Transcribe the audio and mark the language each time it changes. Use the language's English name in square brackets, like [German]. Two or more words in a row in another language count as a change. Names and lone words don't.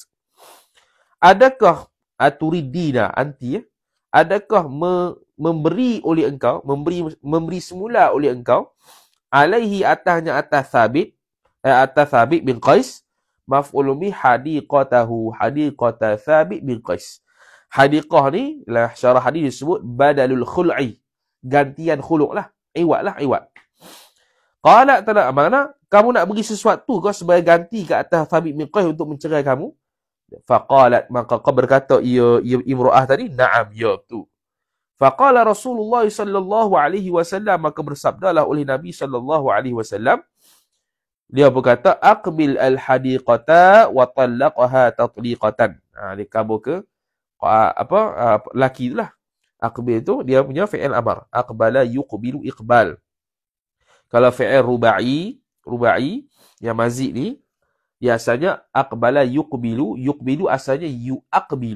[Malay] Adakah [Arabic] أتردين [Malay] adakah memberi oleh engkau, memberi semula oleh engkau alaihi atasnya atas Thabit bin Qais, [Arabic] مفعول به حديقته حديقة [Malay] Thabit bin Qais. Hadiqah ni lah syarah hadis disebut [Arabic] بدل الخلع, [Malay] gantian khulu' lah, iwad. [Arabic] قال تعالى, [Malay] mana kamu nak beri sesuatu kau sebagai ganti ke atas Thabit bin Qais untuk mencerai kamu? Faqalat, maka kau berkata ia imra'ah tadi, na'am, ya betul. [Arabic] فقال رسول الله صلى الله عليه وسلم, [Malay] maka bersabdalah oleh Nabi [Arabic] صلى الله عليه وسلم, [Malay] dia berkata [Arabic] اقبل الحديقة وطلقها تطليقة. [Malay] Dia kabur ke laki itulah. Aqbil tu dia punya [Arabic] فعل أمر. أقبل يقبل إقبال. [Malay] Kalau [Arabic] فعل رباعي [Malay] yang mazid ni, biasanya [Arabic] أقبل يقبل [Malay] asalnya yuaqbilu.